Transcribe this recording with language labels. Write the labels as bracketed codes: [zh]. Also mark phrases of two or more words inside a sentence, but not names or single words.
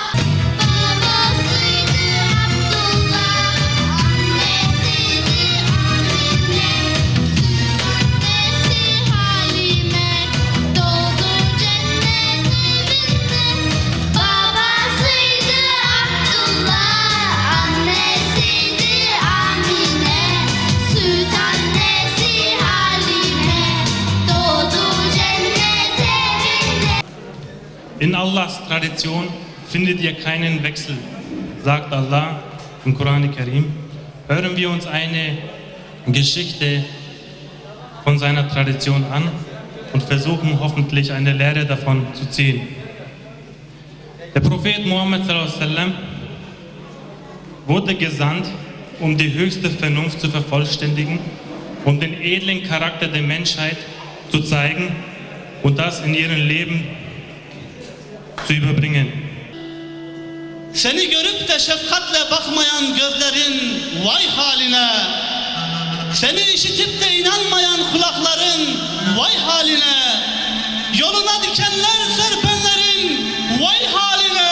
[tr] Babasıydı Abdullah, annesiydi Amine, annesi Halime, doğdu cennet evinde. Babasıydı Abdullah, annesiydi Amine, süt annesi Halime, doğdu cennet evinde. [de] In Allahs Tradition findet ihr keinen Wechsel, sagt Allah im Koran-i Karim. Hören wir uns eine Geschichte von seiner Tradition an und versuchen hoffentlich eine Lehre davon zu ziehen. Der Prophet Muhammad [ar] صلى الله عليه وسلم [de] wurde gesandt, um die höchste Vernunft zu vervollständigen, um den edlen Charakter der Menschheit zu zeigen und das in ihrem Leben zu überbringen. [tr] Seni görüp de şefkatle bakmayan gözlerin vay haline. Seni işitip de inanmayan kulakların vay haline. Yoluna dikenler serpenlerin vay haline.